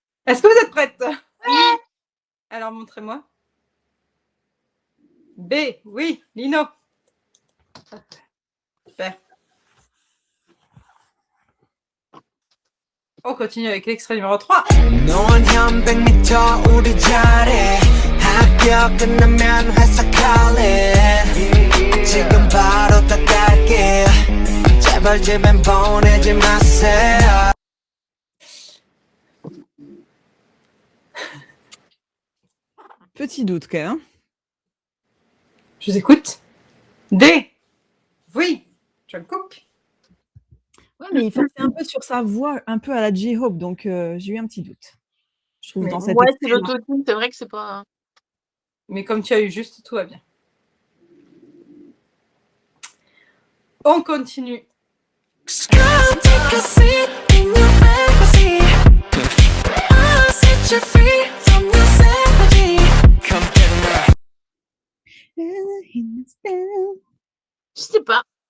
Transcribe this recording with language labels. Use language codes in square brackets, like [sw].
[fr] Est-ce que vous êtes prête? Oui. Alors, montrez-moi. B, oui, Lino. Super. On continue avec l'extrait numéro 3. [ko] 넌 한 100m 우리 자리 학교 끝나면 회사 갈래 지금 바로 다 갈게 제발 집엔 보내지 마세요 [fr] Petit doute, quand même. Je vous écoute. D, oui, Jungkook. Ouais, mais il forçait un peu sur sa voix, un peu à la J-Hope, donc j'ai eu un petit doute. Je trouve Mais dans cette Ouais, c'est extrait-là. l'autotune, c'est vrai que c'est pas. Mais comme tu as eu juste, tout va bien. On continue. [en] Girl, take a seat in your fantasy I'll set you free from your savage Come get [fr] Je sais pas.